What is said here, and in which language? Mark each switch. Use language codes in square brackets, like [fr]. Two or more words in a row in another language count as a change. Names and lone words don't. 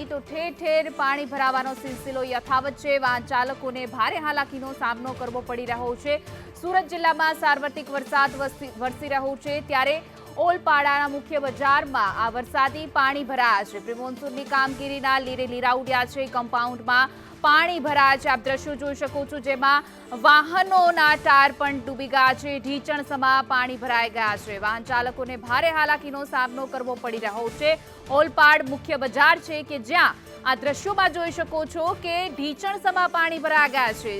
[gu] તો ઠેર ઠેર પાણી ભરાવાનો સિલસિલો યથાવત છે। વાહન ચાલકોને ભારે હાલાકીનો સામનો કરવો પડી રહ્યો છે। સુરત જિલ્લામાં સાર્વત્રિક વરસાદ વરસી રહ્યો છે ત્યારે ઓલપાડાના મુખ્ય બજારમાં આ વરસાદી પાણી ભરાયા છે। પ્રી મોન્સૂનની કામગીરીના લીરે લીરા ઉડ્યા છે। કમ્પાઉન્ડમાં પાણી ભરાયા છે। આપ દ્રશ્યો જોઈ શકો છો જેમાં વાહનોના ટાયર પણ ડૂબી ગયા છે। ઢીચણસમા પાણી ભરાઈ ગયા છે। વાહન ચાલકોને ભારે હાલાકીનો સામનો કરવો પડી રહ્યો છે। ઓલપાડ મુખ્ય બજાર છે કે જ્યાં આ દ્રશ્યોમાં જોઈ શકો છો કે ઢીચણસમા પાણી ભરાઈ ગયા છે।